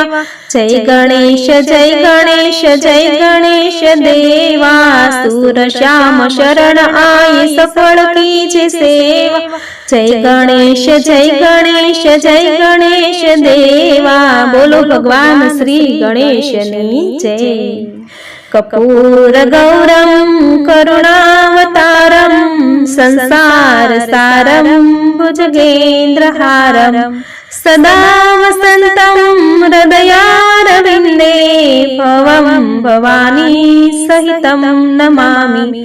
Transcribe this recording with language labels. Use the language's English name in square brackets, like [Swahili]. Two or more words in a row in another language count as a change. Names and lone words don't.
[Hindi] जय गणेश जय गणेश जय गणेश देवा। सूर श्याम शरण आए सफल कीजे सेवा, जय गणेश जय गणेश जय गणेश देवा। [Gujarati] बोलो भगवान श्री गणेशनी जय। [Sanskrit] कपूर गौरम करुणावतारम, संसार सारम भुजगेन्द्रहारम। सदा वसन्तं हृदयारविन्दे, भवं भवानी सहितं नमामि।